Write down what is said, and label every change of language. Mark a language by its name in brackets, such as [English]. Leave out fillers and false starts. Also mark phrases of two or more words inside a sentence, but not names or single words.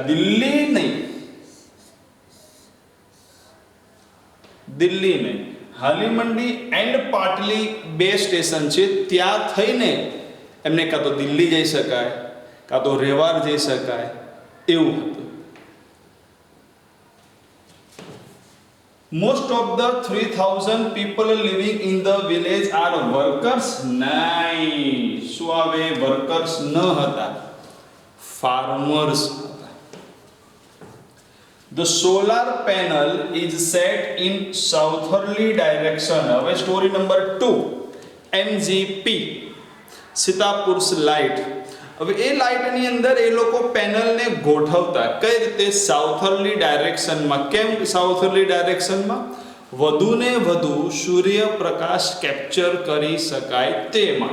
[Gujarati] દિલ્હી નહીં, હાલીમંડી એન્ડ પાટલી બે સ્ટેશન છે, ત્યાં થઈને એમને કાં તો દિલ્હી જઈ શકાય, કાં તો રેવાડ જઈ શકાય, એવું હતું. [English] Most of the 3000 people living in the village are workers. [Gujarati] નહીં, શું આવે? વર્કર્સ ન હતા, farmers હતા. [English] The solar panel is set in southerly direction. [Gujarati] હવે સ્ટોરી નંબર 2, MGP, સીતાપુર્સ લાઇટ. હવે એ લાઇટની અંદર એ લોકો પેનલને ગોઠવતા કઈ રીતે? સાઉથર્લી ડાયરેક્શનમાં. કેમ સાઉથર્લી ડાયરેક્શનમાં? વધુને વધુ સૂર્યપ્રકાશ કેપ્ચર કરી શકાય તેમાં.